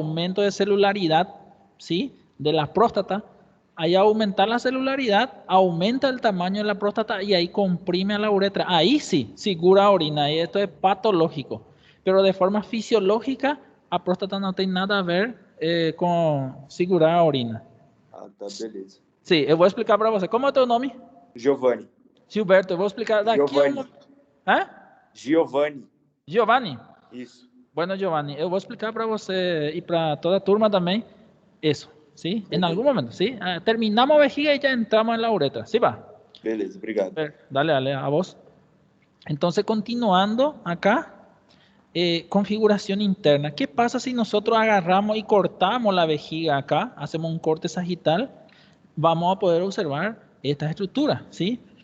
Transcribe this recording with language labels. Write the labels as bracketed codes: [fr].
[es] Aumento de celularidad, ¿sí? De la próstata. Ahí aumentar la celularidad, aumenta el tamaño de la próstata y ahí comprime a la uretra. Ahí sí, segura orina. Y esto es patológico. Pero de forma fisiológica, a próstata no tiene nada a ver con [pt] segurar a orina. Ah, tá, beleza. Sí, eu vou explicar para você. Como é o teu nome? Giovanni. Gilberto, eu vou explicar daqui Giovanni. Hã? Giovanni. Giovanni? Isso. [es] Bueno, [pt] Giovanni, eu vou explicar para você e para toda a turma também isso, ¿sí? [es] En algún momento, ¿sí? Terminamos a vejiga y ya entramos en la uretra, ¿sí va? [pt] Beleza, obrigado. [es] Dale, dale, a vos. Entonces, continuando acá, configuración interna. ¿Qué pasa si nosotros agarramos y cortamos la vejiga acá? Hacemos un corte sagital. Vamos a poder observar esta estructura, ¿sí?